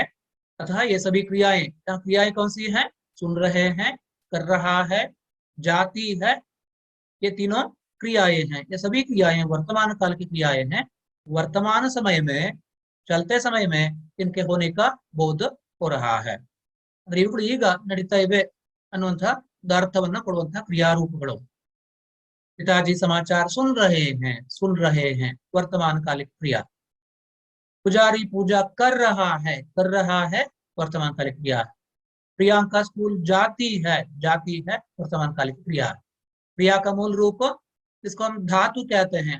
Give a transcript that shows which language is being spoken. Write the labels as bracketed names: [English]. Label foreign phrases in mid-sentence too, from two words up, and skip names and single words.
[Hindi] अतः ये सभी क्रियाएं, क्रियाएं कौन सी हैं? सुन रहे हैं, कर रहा है, जाती है, ये तीनों क्रियाएं हैं। ये सभी क्रियाएं वर्तमान काल की क्रियाएं हैं। वर्तमान समय में, चलते समय में इनके होने का बोध हो रहा है। [Kannada] ಅಂದ್ರೆ ಇವುಗಳು ಈಗ ನಡೀತಾ ಇವೆ ಅನ್ನುವಂತಹ ಅರ್ಥವನ್ನ ಕೊಡುವಂತಹ ಕ್ರಿಯಾರೂಪಗಳು। [Hindi] पिताजी समाचार सुन रहे हैं वर्तमान कालिक क्रिया। पुजारी पूजा कर रहा है वर्तमान कालिक क्रिया। प्रियंका स्कूल जाती है वर्तमान कालिक क्रिया। क्रिया का मूल रूप, इसको हम धातु कहते हैं।